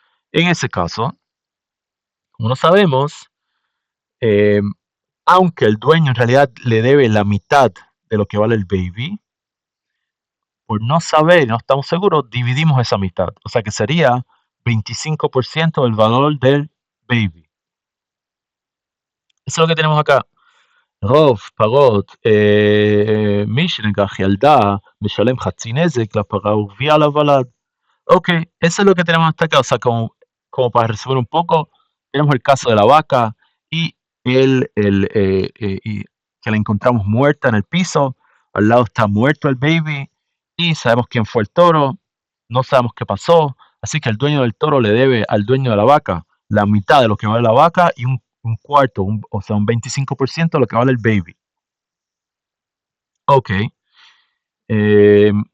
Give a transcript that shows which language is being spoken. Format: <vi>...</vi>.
<es>En ese caso, como no sabemos, eh, aunque el dueño en realidad le debe la mitad de lo que vale el baby, por no saber, no estamos seguros, dividimos esa mitad. O sea que sería 25% del valor del baby. Eso es lo que tenemos acá.</es> <he>רוב פרות מי שנגח ילדה משלם חצי נזק לפרה ורביע לוולד.</he> <es>Ok, eso es lo que tenemos hasta acá. O sea, como para resumir un poco, tenemos el caso de la vaca y que la encontramos muerta en el piso. Al lado está muerto el baby y sabemos quién fue el toro. No sabemos qué pasó. Así que el dueño del toro le debe al dueño de la vaca la mitad de lo que vale la vaca y un cuarto, o sea, un 25% de lo que vale el baby. Ok. Eh,</es>